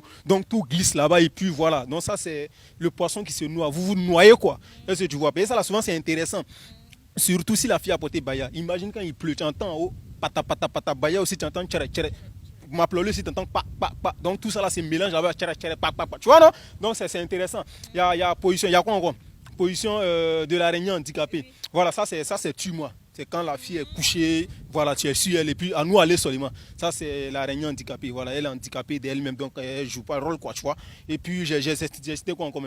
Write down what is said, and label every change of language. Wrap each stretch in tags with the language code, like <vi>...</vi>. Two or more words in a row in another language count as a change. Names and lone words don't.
<fr>Donc tout glisse là-bas et puis voilà. Donc ça, c'est le poisson qui se noie. Vous vous noyez quoi. Est-ce que tu vois? Et ça, là, souvent, c'est intéressant. Surtout si la fille a porté baya. Imagine quand il pleut, tu entends en haut, pata, pata, pata, baya aussi, tu entends tchère, tchère. M'applaudir aussi, tu entends pa, pa, pa. Donc tout ça, là, c'est mélange avec tchère, tchère, pa, pa, pa. Tu vois, non? Donc c'est intéressant. Il y a position, il y a quoi encore? Position de l'araignée handicapée. Voilà, ça, c'est tue-moi. C'est quand la fille est couchée, voilà, tu es sur elle et puis à nous aller seulement. Ça, c'est l'araignée handicapée. Voilà, elle est handicapée d'elle-même, donc elle ne joue pas le rôle, quoi, tu vois. Et puis, j'ai cité quoi quand même?</fr>